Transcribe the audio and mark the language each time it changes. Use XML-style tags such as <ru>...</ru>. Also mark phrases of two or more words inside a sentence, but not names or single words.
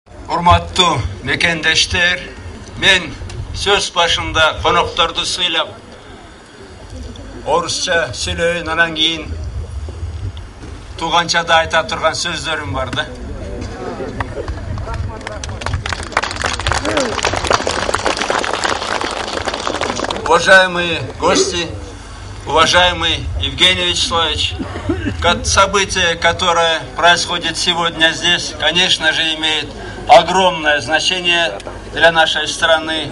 <ky>Урматтуу мекендештер, мен сөз башында конокторду сыйлап, орусча сүйлөйүн, анан кийин тууганчада айта турган сөздөрүм бар да.</ky> <ru>Уважаемые гости, уважаемый Евгений Вячеславович, событие, которое происходит сегодня здесь, конечно же, имеет огромное значение для нашей страны.</ru>